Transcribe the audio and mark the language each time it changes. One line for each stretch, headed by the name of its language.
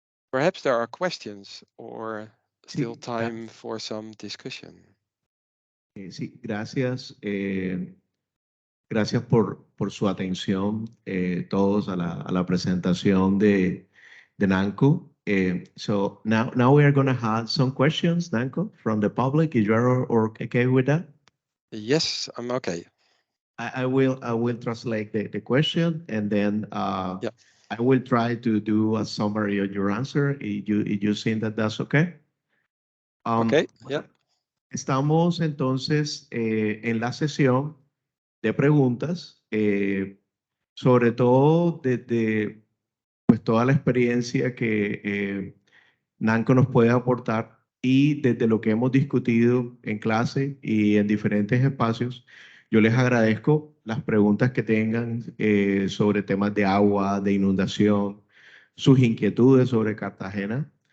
English: Perhaps there are questions or still
Spanish: Sí,
English: time for some discussion.
Spanish: sí, gracias. Gracias por su atención todos a la presentación de Nanco.
English: So now we are going to have some questions, Nanco, from the public. Is you are okay with that? Yes, I'm okay. I will translate the question and then Yeah, I will try to do a summary of your answer. If you think that that's okay. okay. Yeah,
Spanish: Bueno, estamos entonces en la sesión de preguntas, sobre todo desde pues, toda la experiencia que Nanco nos puede aportar y desde lo que hemos discutido en clase y en diferentes espacios, yo les agradezco las preguntas que tengan sobre temas de agua, de inundación, sus inquietudes sobre Cartagena.